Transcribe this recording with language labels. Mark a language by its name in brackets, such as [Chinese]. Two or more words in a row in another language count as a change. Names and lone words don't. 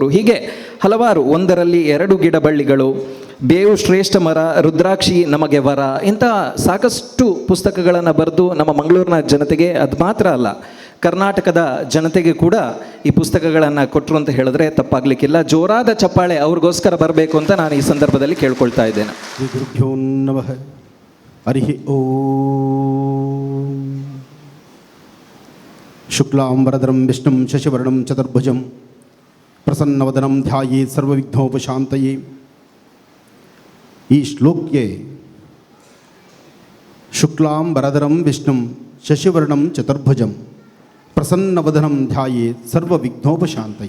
[Kannada] ಹೀಗೆ ಹಲವಾರು, ಒಂದರಲ್ಲಿ 2 ಗಿಡ ಬಳ್ಳಿಗಳು, ಬೇವು ಶ್ರೇಷ್ಠ ಮರ, ರುದ್ರಾಕ್ಷಿ ನಮಗೆ ವರ, ಇಂತಹ ಸಾಕಷ್ಟು ಪುಸ್ತಕಗಳನ್ನು ಬರೆದು ನಮ್ಮ ಮಂಗಳೂರಿನ ಜನತೆಗೆ, ಅದು ಮಾತ್ರ ಅಲ್ಲ ಕರ್ನಾಟಕದ ಜನತೆಗೆ ಕೂಡ ಈ ಪುಸ್ತಕಗಳನ್ನು ಕೊಟ್ಟರು ಅಂತ ಹೇಳಿದ್ರೆ ತಪ್ಪಾಗಲಿಕ್ಕಿಲ್ಲ. ಜೋರಾದ ಚಪ್ಪಾಳೆ ಅವ್ರಿಗೋಸ್ಕರ ಬರಬೇಕು ಅಂತ ನಾನು ಈ ಸಂದರ್ಭದಲ್ಲಿ ಕೇಳ್ಕೊಳ್ತಾ ಇದ್ದೇನೆ. [Sanskrit] ಶ್ರೀ ಗುರುಭ್ಯೋ ನಮಃ. ಹರಿ ಓಂ. ಶುಕ್ಲಾಂಬರಧರಂ ವಿಷ್ಣುಂ ಶಶಿವರ್ಣಂ ಚತುರ್ಭುಜಂ ಪ್ರಸನ್ನವದನಂ ಧ್ಯಾಯೇತ್ ಸರ್ವವಿಘ್ನೋಪಶಾಂತಯೇ. [Kannada] ಈ ಶ್ಲೋಕಕ್ಕೆ [Sanskrit] ಶುಕ್ಲಾಂಬರಧರಂ ವಿಷ್ಣುಂ ಶಶಿವರ್ಣಂ ಚತುರ್ಭುಜಂ ಪ್ರಸನ್ನವದನಂ ಧ್ಯಾಯೇತ್ ಸರ್ವವಿಘ್ನೋಪಶಾಂತಯೇ.